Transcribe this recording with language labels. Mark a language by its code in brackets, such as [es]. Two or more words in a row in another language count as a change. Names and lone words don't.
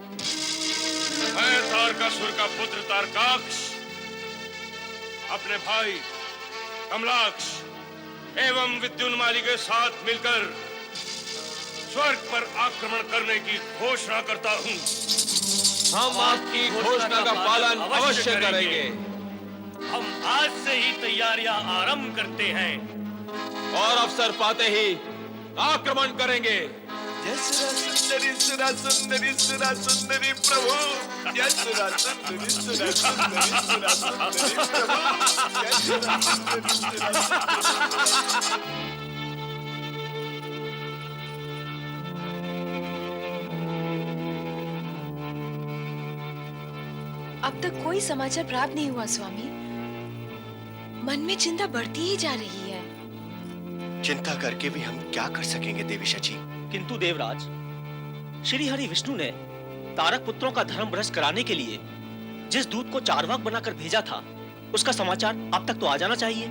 [hi] मैं तारकासुर का पुत्र तारकाक्ष अपने भाई कमलाक्ष एवं विद्युन्माली के साथ मिलकर स्वर्ग पर आक्रमण करने की घोषणा करता हूँ। हम आपकी घोषणा का पालन अवश्य करेंगे। हम आज से ही तैयारियां आरंभ करते हैं और अवसर पाते ही आक्रमण करेंगे। जय सुरा सुंदरी सुरा सुंदरी प्रभु। जय सुरा सुंदरी सुरा सुंदरी सुरा सुंदरी प्रभु। जय सुरा सुंदरी सुरा। अब तक कोई समाचार प्राप्त नहीं हुआ स्वामी। मन में चिंता बढ़ती ही जा रही है। चिंता करके भी हम क्या कर सकेंगे देवी शची? किंतु देवराज, श्री हरि विष्णु ने तारक पुत्रों का धर्म भ्रष्ट कराने के लिए जिस दूत को चारवाक बनाकर भेजा था, उसका समाचार अब तक तो आ जाना चाहिए।